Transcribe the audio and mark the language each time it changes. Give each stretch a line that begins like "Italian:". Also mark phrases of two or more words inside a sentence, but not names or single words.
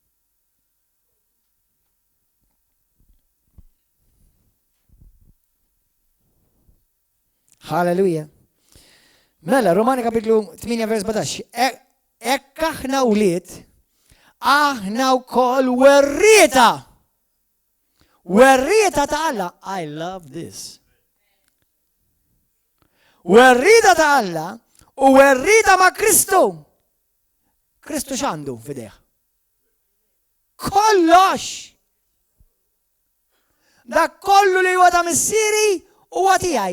Maltese: Halleluja. Mela, Romani kapitlu 8 vers 17. Hekk aħna wlied, aħna wkoll werrieta. Werrieta ta' Alla.
English: I love this.
Maltese: Werrieta ta' Alla u werrieta ma' Kristu. Kristu x'għandu f'idejh? Kollox. Dak kollu li huwa ta' missieri huwa tiegħi.